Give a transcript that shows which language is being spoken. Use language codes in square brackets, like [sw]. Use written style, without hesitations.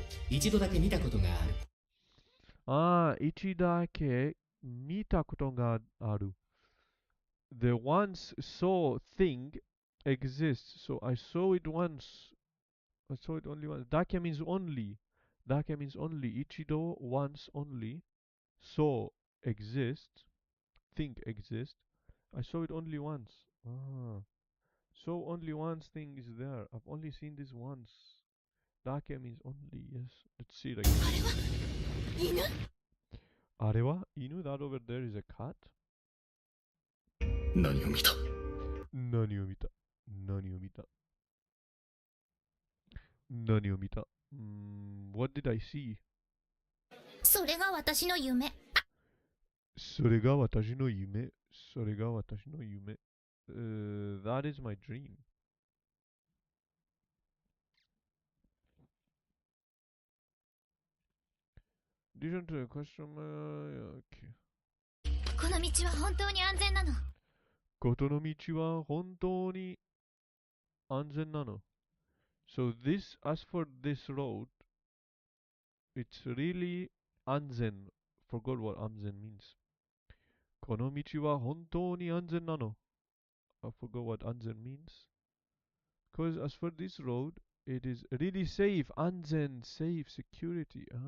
[ja] 一度だけ見たことがある。一度だけ見たことがある。 [en] The once saw thing exists. So I saw it once. I saw it only once. だけ means only. だけ means only. 一度 once only. Saw exists. Thing exists. I saw it only once. So only one thing is there. I've only seen this once. Dake means only, yes. Let's see it again. [ja] Arewa? Inu? [en] That over there is a cat? [ja] 何を見た？何を見た？何を見た？何を見た？ [en] What did I see? [ja] それが私の夢。それが私の夢。それが私の夢。 [en] That is my dream. Addition to the question, okay. [ja] この道は本当に安全なの。ことの道は本当に安全なの。 [en] So as for this road, it's really 安全. Forgot what 安全 means. [ja] この道は本当に安全なの. [en] I forgot what 安全 means. Because as for this road, it is really safe. 安全 safe, security.